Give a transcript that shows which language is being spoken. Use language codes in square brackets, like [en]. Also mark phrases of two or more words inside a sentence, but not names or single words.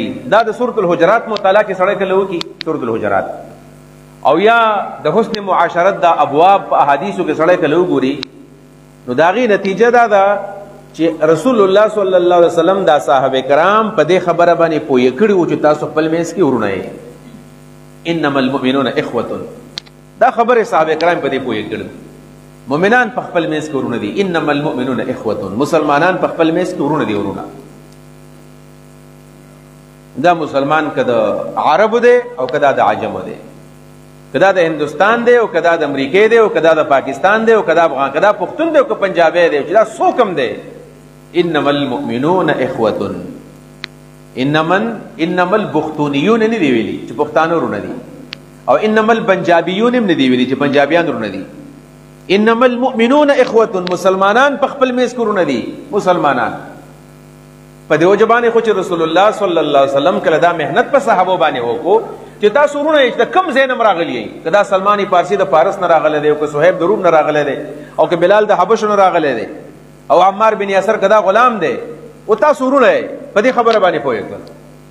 [ps] دا د سورۃ الحجرات مطالعه کې سړی کله وکي سورۃ الحجرات، او یا د حسن معاشرت دا ابواب احادیثو کې سړی کله وګوري نو داغي نتیجه دا ده چې رسول الله [ar] صلی الله علیه وسلم [ps] دا صحابه کرام په دې خبره باندې پوهه کړي و چې تاسو خپل منځ کې ورونه یې [ar] انما المؤمنون اخوه. [ps] دا خبره صحابه کرام په دې پوهه کړي مؤمنان په خپل منځ کې ورونه دي. [ar] انما المؤمنون اخوه، [ps] مسلمانان په خپل منځ کې ورونه دي. ورونه دا مسلمان کده عرب دی او کده د عجم دی، کدا د هندوستان دی او کدا د امریکا دی او کدا د پاکستان دی او کدا افغان کدا پښتون دی او که پنجابی دی چې دا څوکم دی. [ar] انما المؤمنون اخوه، انما البختونیون [ps] نه دی ویلي چې پښتانه ورونه دي، او [ar] انما البنجابیون [ps] هم نه دی ویلي چې پنجابیان ورونه دي. [ar] انما المؤمنون اخوه، [ps] مسلمانان په خپل میز کې ورونه دي. مسلمانان په دې وجه باندې خو چې رسول الله [ar] صلی الله علیه وسلم [ps] کله دا محنت په صحابه باندې وکړو چې تاسو ورونه یې د کم ځای نه راغلی یې، که دا سلمان فارسی د فارس نه راغلی دی او که صہیب د روم نه راغلی دی او که بلال د حبشو نه راغلی دی او عمار بن یاسر که دا غلام دی او تاسو ورونه یې په دې خبره باندې پوه کړل.